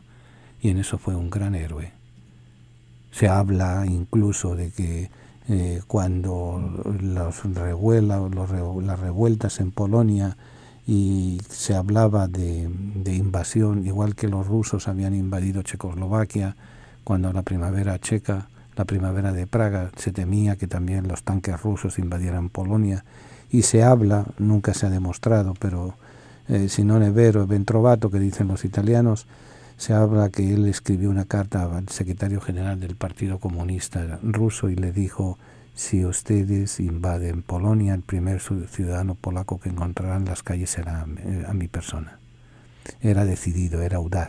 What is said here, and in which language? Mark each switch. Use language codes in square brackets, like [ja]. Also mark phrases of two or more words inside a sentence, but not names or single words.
[es] Y en eso fue un gran héroe. Se habla incluso de que cuando las revueltas en Polonia, y se hablaba de invasión, igual que los rusos habían invadido Checoslovaquia, cuando la primavera checa, la primavera de Praga, se temía que también los tanques rusos invadieran Polonia, y se habla, nunca se ha demostrado, pero [it] si non è vero, è ben trovato, [es] que dicen los italianos, se habla que él escribió una carta al secretario general del Partido Comunista ruso y le dijo: si ustedes invaden Polonia, el primer ciudadano polaco que encontrarán en las calles será a mi persona. Era decidido, era audaz.